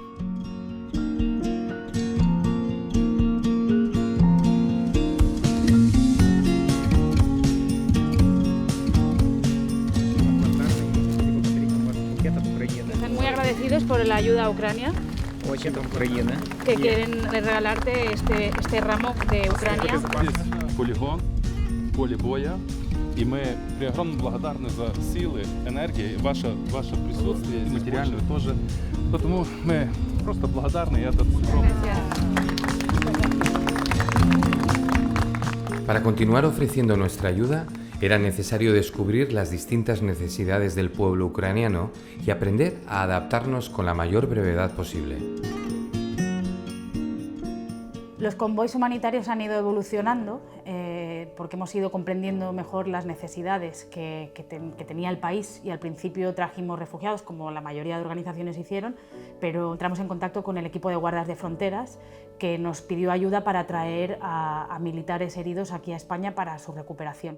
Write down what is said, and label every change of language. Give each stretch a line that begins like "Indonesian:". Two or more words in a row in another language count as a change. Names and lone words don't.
Spanish: Están muy agradecidos por la ayuda a Ucrania, que quieren regalarte este ramo de Ucrania.
Ukrainian: Полігон,
Russian: поле боя,
Ukrainian: і ми
Russian: огромно благодарні
Ukrainian: за сили, енергію,
Russian: ваше присутствие,
Ukrainian: матеріальне теж. Тому ми просто благодарні.
Spanish: Para continuar ofreciendo nuestra ayuda, era necesario descubrir las distintas necesidades del pueblo ucraniano y aprender a adaptarnos con la mayor brevedad posible. Los convoys humanitarios han ido evolucionando porque hemos ido comprendiendo mejor las necesidades que tenía el país y al principio trajimos refugiados, como la mayoría de organizaciones hicieron, pero entramos en contacto con el equipo de guardas de fronteras que nos pidió ayuda para traer a militares heridos aquí a España para su recuperación.